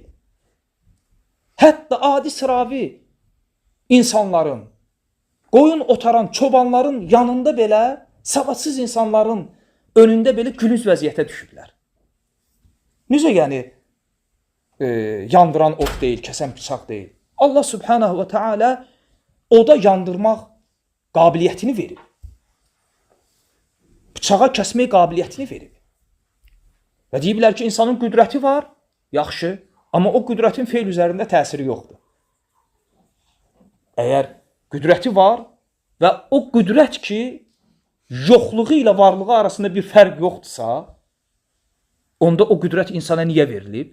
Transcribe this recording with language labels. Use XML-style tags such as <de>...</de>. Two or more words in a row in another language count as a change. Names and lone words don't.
<az>Hətta adi sıravi insanların, qoyun otaran çobanların yanında belə, savadsız insanların önündə belə gülünc vəziyyətə düşüblər. Necə yəni yandıran od deyil, kəsən bıçaq deyil.</az> <ar>الله سبحانه وتعالى</ar> <az>oda yandırmaq qabiliyyətini verib. Bıçağa kəsmək qabiliyyətini verib. Və deyiblər ki, insanın qüdrəti var, yaxşı, amma o qüdrətin feil üzərində təsiri yoxdur. Əgər qüdrəti var və o qüdrət ki, yoxluğu ilə varlığı arasında bir fərq yoxdursa, onda o qüdrət insana niyə verilib?</az>